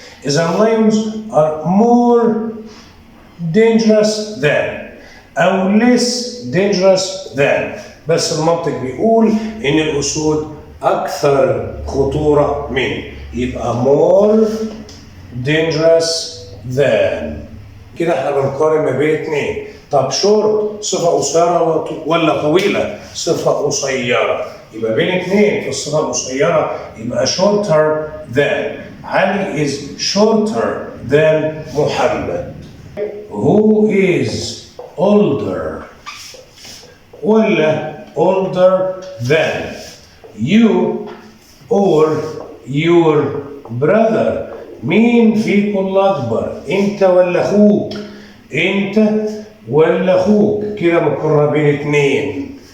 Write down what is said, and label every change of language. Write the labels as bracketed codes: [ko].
[ar] إذا [en] lions are more dangerous than [ar] أو [en] less dangerous than، [ar] بس المنطق بيقول إن الأسود أكثر خطورة من، يبقى [en] more dangerous than. [ar] كده احنا بنقارن ما بين اثنين. طب شورت صفة قصيرة ولا طويلة؟ صفة قصيرة، يبقى بين اثنين في الصفة القصيرة يبقى [en] shorter than. Ali is shorter than Muhammad. Who is older [ar] ولا [en] older than you or your brother؟ [ar] مين فيكم الأكبر؟ أنت ولا أخوك؟ أنت ولا أخوك؟ كده مقارنة بين اثنين.